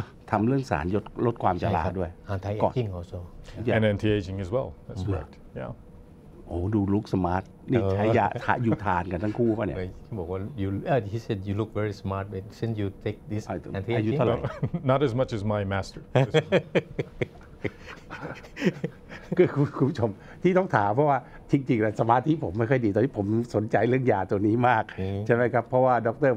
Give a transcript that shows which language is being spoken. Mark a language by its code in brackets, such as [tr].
[th] ทำเรื่องสารลดความชราด้วย [en] Anti-aging also and anti-aging as well. That's correct. Yeah. [th] โอ้ดูลุคสมาร์ทนี่ใช้ยาอยู่ทานกันทั้งคู่ป่ะเนี่ย เขาบอกว่า [en] he said you look very smart since you take this anti-aging not as much as my master [th] คือคุณผู้ชมที่ต้องถามเพราะว่าจริงๆแล้วสมาธิผมไม่ค่อยดีตอนนี้ผมสนใจเรื่องยาตัวนี้มากใช่ไหมครับเพราะว่าดร.